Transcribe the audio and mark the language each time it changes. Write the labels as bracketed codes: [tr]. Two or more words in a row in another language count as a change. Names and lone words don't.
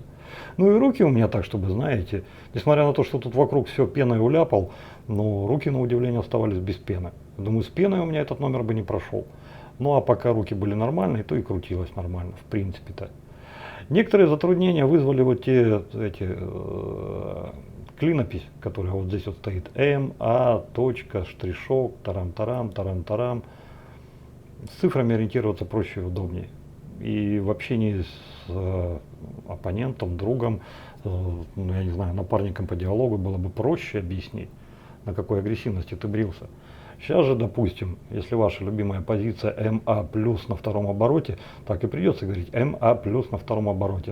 [ru] Ну и руки у меня так, чтобы, знаете, несмотря на то, что тут вокруг все пеной уляпал, но руки, на удивление, оставались без пены. Думаю, с пеной у меня этот номер бы не прошел. Ну а пока руки были нормальные, то и крутилось нормально, в принципе-то. Некоторые затруднения вызвали вот клинопись, которая вот здесь вот стоит. М, А, точка, штришок, тарам-тарам, тарам-тарам. С цифрами ориентироваться проще и удобнее. И в общении с оппонентом, другом, ну, я не знаю, напарником по диалогу было бы проще объяснить, на какой агрессивности ты брился. Сейчас же, допустим, если ваша любимая позиция МА плюс на втором обороте, так и придется говорить МА плюс на втором обороте.